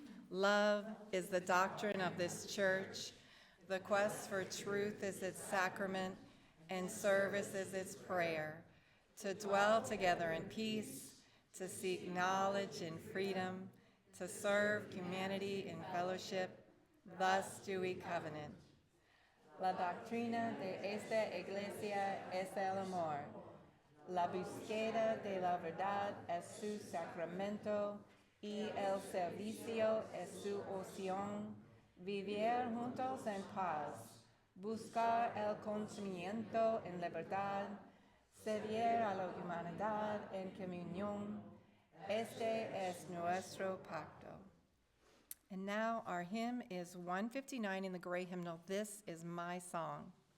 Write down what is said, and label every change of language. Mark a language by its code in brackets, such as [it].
[en] Love is the doctrine of this church. The quest for truth is its sacrament, and service is its prayer. To dwell together in peace, to seek knowledge in freedom, to serve humanity in fellowship, thus do we covenant. [es] La doctrina de esta iglesia es el amor. La búsqueda de la verdad es su sacramento y el servicio es su opción. Vivir juntos en paz, buscar el conocimiento en libertad, servir a la humanidad en comunión. Este es nuestro pacto. [en] And now our hymn is 159 in the gray hymnal, "This is My Song."